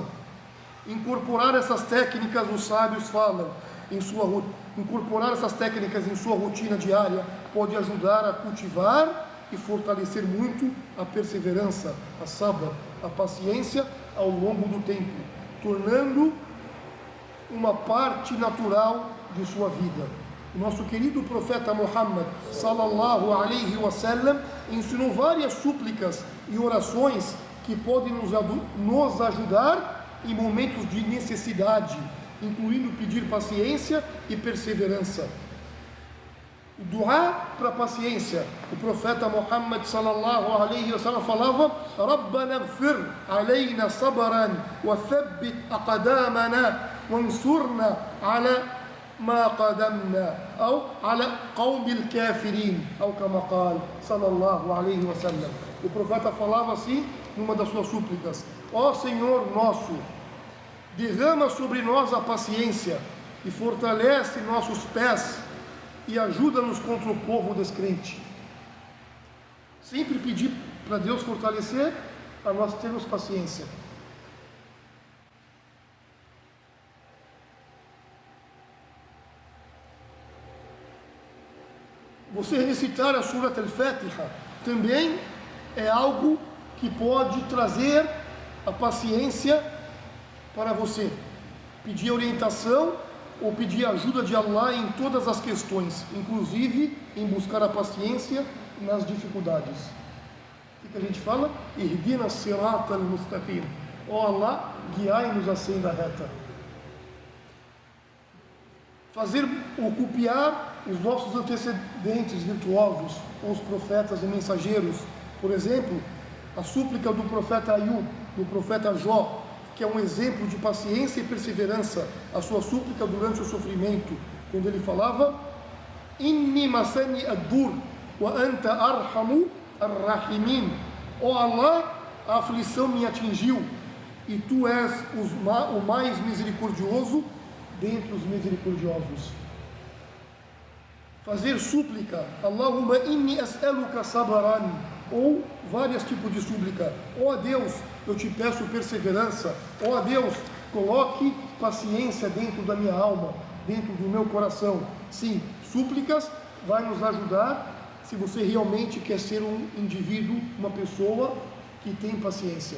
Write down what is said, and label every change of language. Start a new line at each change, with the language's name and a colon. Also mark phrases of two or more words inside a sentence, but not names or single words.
Portuguese: Incorporar essas técnicas, os sábios falam, incorporar essas técnicas em sua rotina diária pode ajudar a cultivar e fortalecer muito a perseverança, a sabr, a paciência ao longo do tempo, tornando uma parte natural de sua vida. O nosso querido profeta Muhammad
Arabic: صلى الله عليه وسلم
Portuguese: ensinou várias súplicas e orações que podem nos ajudar em momentos de necessidade, incluindo pedir paciência e perseverança. O duá para paciência. O profeta Muhammad
Arabic: صلى الله عليه وسلم
Portuguese: falava:
Arabic: ربنا اغفر علينا صبرا وثبت أقدامنا وانصرنا على ما قدمنا أو على قوم الكافرين أو كما قال صلى الله عليه وسلم.
Portuguese: O profeta falava assim numa das suas súplicas: ó Senhor nosso, derrama sobre nós a paciência e fortalece nossos pés e ajuda-nos contra o povo descrente. Sempre pedir para Deus fortalecer, para nós termos paciência. Você recitar a Surat al-Fatiha também é algo que pode trazer a paciência para você. Pedir orientação ou pedir ajuda de Allah em todas as questões, inclusive em buscar a paciência nas dificuldades. O que a gente fala?
Arabic: اهدنا الصراط المستقيم.
Portuguese: Ó Allah, guiai-nos à senda reta. fazer ou copiar os nossos antecedentes virtuosos, os profetas e mensageiros. Por exemplo, a súplica do profeta Ayub, do profeta Jó, que é um exemplo de paciência e perseverança, a sua súplica durante o sofrimento, quando ele falava:
Arabic: إني مسني الضر وأنت أرحم الراحمين.
Portuguese: Ó Allah, a aflição me atingiu e tu és o mais misericordioso dentre os misericordiosos. Fazer súplica:
Arabic: اللهم إني أسألك صبرا,
Portuguese: ou vários tipos de súplica. Ó Deus, eu te peço perseverança. Ó Deus, coloque paciência dentro da minha alma, dentro do meu coração. Sim, súplicas vai nos ajudar se você realmente quer ser um indivíduo, uma pessoa que tem paciência.